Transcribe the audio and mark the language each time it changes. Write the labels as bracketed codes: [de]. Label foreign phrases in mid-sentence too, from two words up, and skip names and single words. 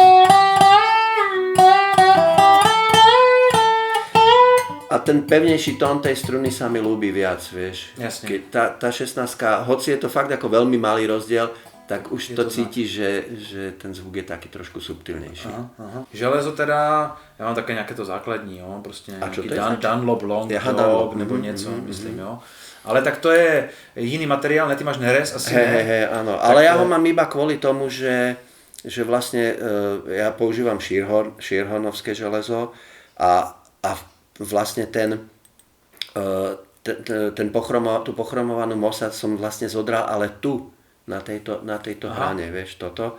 [sk] A ten pevnejší tón tej struny sa mi ľúbi viac, vieš. Jasne. Tá 16, hoci je to fakt ako veľmi malý rozdiel, tak už to cítiš, že ten zvuk je taký trošku subtilnejší. [cs] Aha. Železo teda, ja mám také nejaké to základní, jo, prostě nějaký Dunlop Long Dog nebo něco, myslím, jo. Ale tak to je jiný materiál, ne, ty máš nerez asi, ne? [sk] Áno, ale ja ho mám iba kvôli tomu, že vlastne ja používam Shearhornovské železo a vlastne tú pochromovanú Mossad som vlastne zodral, ale tu na tejto hrane, vieš, toto.